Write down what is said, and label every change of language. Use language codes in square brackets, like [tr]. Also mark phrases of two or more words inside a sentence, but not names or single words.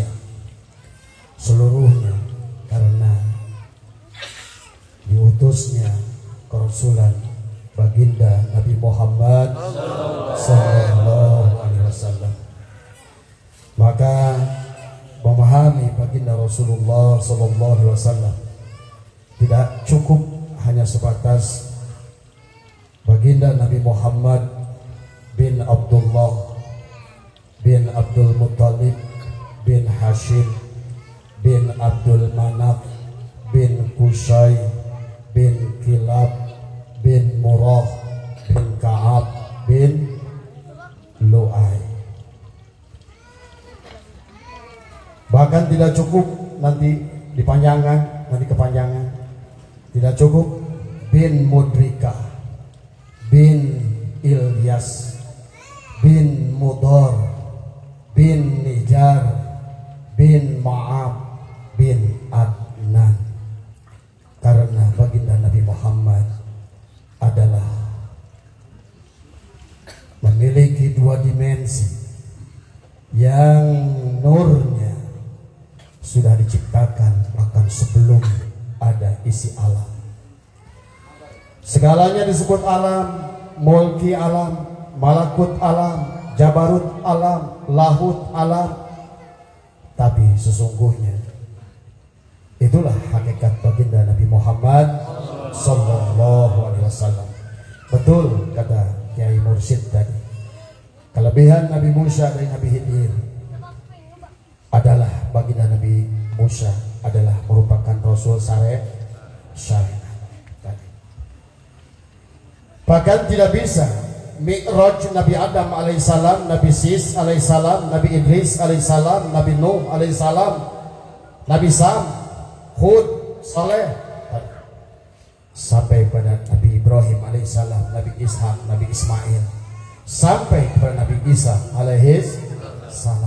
[id] Seluruhnya karena diutusnya kerasulan baginda Nabi Muhammad [ar] صلى الله عليه وسلم. [id] Maka memahami baginda Rasulullah [ar] صلى الله عليه وسلم [id] tidak cukup hanya sebatas baginda Nabi Muhammad bin Abdullah bin Abdul Muttalib bin Hashim bin Abdul Manaf bin Qusay bin Kilab bin Murrah bin Ka'ab bin Lu'ay. Bahkan tidak cukup nanti kepanjangan. Tidak cukup bin Mudrika, bin Ilyas, bin Mudar, bin Nijar, bin Ma'ab, bin Adnan. Karena baginda Nabi Muhammad adalah memiliki dua dimensi yang nurnya sudah diciptakan bahkan sebelum ada isi alam. Segalanya disebut alam, mulki alam, malakut alam, jabarut alam, lahut alam. Tapi sesungguhnya itulah hakikat baginda Nabi Muhammad [ar] صلى الله عليه وسلم. [id] Betul kata Kiai Mursyid tadi. Kelebihan Nabi Musa dari Nabi Khidir adalah baginda Nabi Musa adalah merupakan Rasul syariat. Bahkan tidak bisa Mi'raj Nabi Adam alaihissalam, Nabi Sis alaihissalam, Nabi Idris alaihissalam, Nabi Nuh alaihissalam, Nabi Sam, Hud, Saleh, sampai pada Nabi Ibrahim alaihissalam, Nabi Ishak, Nabi Ismail, sampai kepada Nabi Isa alaihissalam.